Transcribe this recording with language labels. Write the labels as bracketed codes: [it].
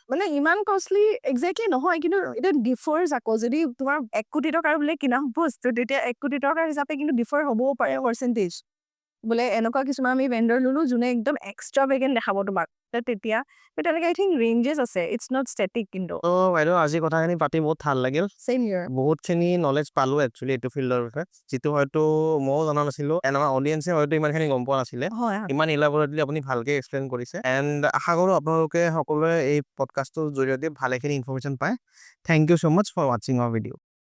[as] মানে ইমান costly exactly নহয় কিন্তু এটা ডিফাৰ্ছ আকৌ যদি তোমাৰ 1 কোটি টকাৰ বোলে কিনা বস্তু তেতিয়া 1 কোটি টকাৰ হিচাপে কিন্তু ডিফাৰ হ'বও পাৰে পাৰ্চেণ্টেজ বোলে এনেকুৱা কিছুমান আমি ভেণ্ডৰ ল'লো যোনে একদম এক্সট্ৰা ভেগেন দেখাব তোমাক তেতিয়া তেনেকে [en] I think [as] ৰেঞ্জেছ আছে [en] it's not static [as] কিন্তু বাইদেউ আজি কথাখিনি পাতি বহুত ভাল লাগিল [en] same ইয়াৰ [as] বহুতখিনি নলেজ পালোঁ একচুৱেলি এইটো ফিল্ডৰ বিষয়ে যিটো হয়তো ময়ো জনা নাছিলোঁ এণ্ড আমাৰ অডিয়েঞ্চে হয়তো ইমানখিনি গম পোৱা নাছিলে ইমান ইলাবৰেটলি আপুনি ভালকে এক্সপ্লেইন কৰিছে এণ্ড আশা কৰোঁ আপোনালোকে সকলোৱে এই পডকাষ্টটোৰ জৰিয়তে ভালেখিনি ইনফৰমেশ্যন পায় [en] thank you so' much for ৱাচিং hour video'